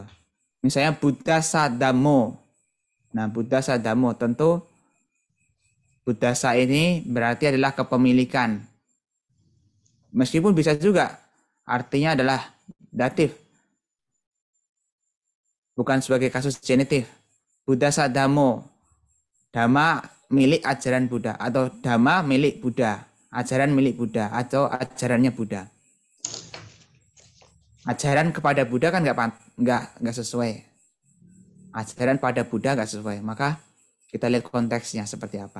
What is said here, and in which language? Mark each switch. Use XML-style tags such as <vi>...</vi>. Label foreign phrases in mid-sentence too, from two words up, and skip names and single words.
<id>Misalnya</id> <pi>Buddha Sadamo.</pi> <id>Nah,</id> <pi>Buddha Sadamo</pi> <id>tentu Buddhasa ini berarti adalah kepemilikan. Meskipun bisa juga artinya adalah datif. Bukan sebagai kasus genitif.</id> <pi>Buddha Sadamo.</pi> <id>Dhamma milik ajaran Buddha atau Dhamma milik Buddha. Ajaran milik Buddha atau ajarannya Buddha. Ajaran kepada Buddha kan nggak sesuai. Ajaran pada Buddha nggak sesuai. Maka kita lihat konteksnya seperti apa.</id>